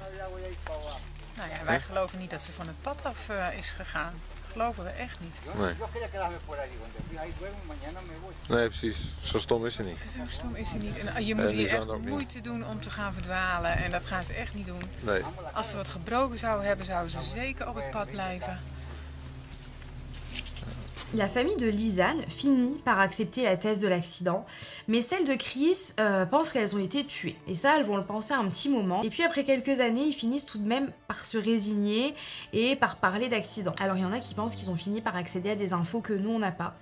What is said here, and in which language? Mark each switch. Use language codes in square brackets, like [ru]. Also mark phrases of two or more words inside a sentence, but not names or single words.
[nl] Nou ja, wij geloven niet dat ze van het pad af is gegaan. Geloven we echt niet. Nee. Nee, precies. Zo stom is ze niet. Zo stom is ze niet. En je moet hier echt moeite doen om te gaan verdwalen. En dat gaan ze echt niet doen. Nee. Als ze wat gebroken zouden hebben, zouden ze zeker op het pad blijven. [fr] La famille de Lisanne finit par accepter la thèse de l'accident, mais celle de Chris pense qu'elles ont été tuées. Et ça, elles vont le penser un petit moment. Et puis après quelques années, ils finissent tout de même par se résigner et par parler d'accident. Alors il y en a qui pensent qu'ils ont fini par accéder à des infos que nous on n'a pas.